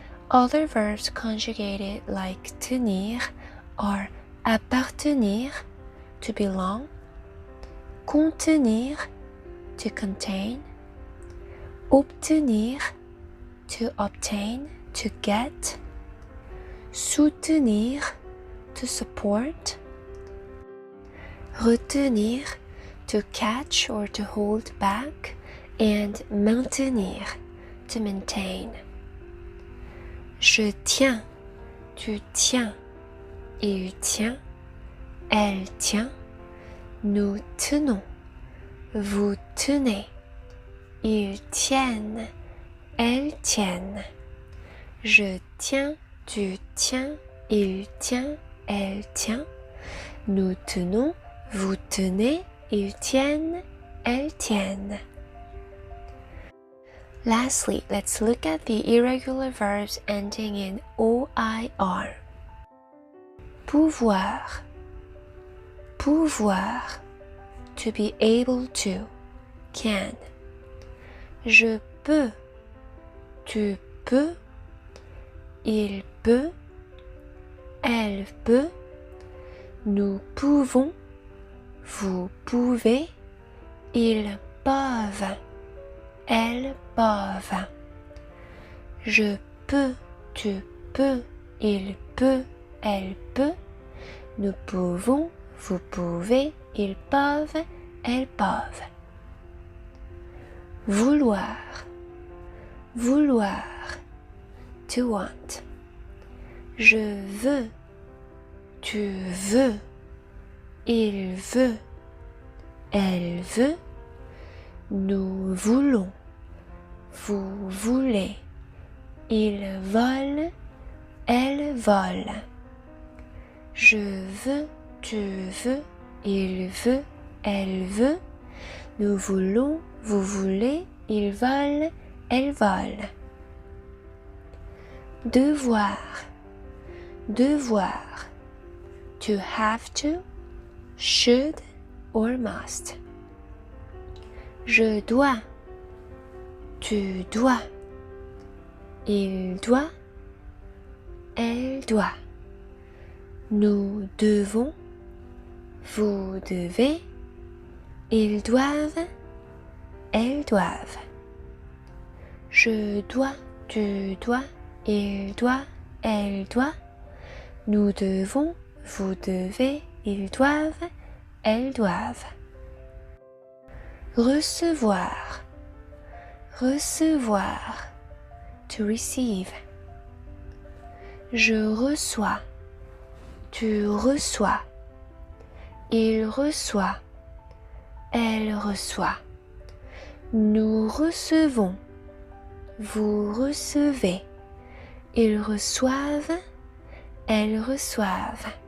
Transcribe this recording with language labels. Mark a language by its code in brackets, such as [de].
[en] Other verbs conjugated like tenir are appartenir, to belong, contenir, to contain, obtenir, to obtain, to get, soutenir, to support, retenir, to catch or to hold back, and maintenir, to maintain. [fr] Je tiens, tu tiens, il tient, elle tient, nous tenons, vous tenez, ils tiennent, elles tiennent. Je tiens, tu tiens, il tient, elle tient, nous tenons, vous tenez, ils tiennent, elles tiennent. [en] Lastly, let's look at the irregular verbs ending in OIR. [fr] Pouvoir, pouvoir, [en] to be able to, can. [fr] Je peux, tu peux, il peut, elle peut, nous pouvons, vous pouvez, ils peuvent, elles peuvent. Je peux, tu peux, il peut, elle peut, nous pouvons, vous pouvez, ils peuvent, elles peuvent. Vouloir, vouloir, [en] to want. [fr] Je veux, tu veux, il veut, elle veut, nous voulons, vous voulez, ils volent, elles volent. Je veux, tu veux, il veut, elle veut, nous voulons, vous voulez, ils volent, elles volent. Devoir, devoir, [en] to have to, should or must. [fr] Je dois, tu dois, il doit, elle doit. Nous devons, vous devez, ils doivent, elles doivent. Je dois, tu dois, il doit, elle doit. Nous devons, vous devez, ils doivent, elles doivent. Recevoir, recevoir, [en] to receive. [fr] Je reçois, tu reçois, il reçoit, elle reçoit. Nous recevons, vous recevez, ils reçoivent, elles reçoivent.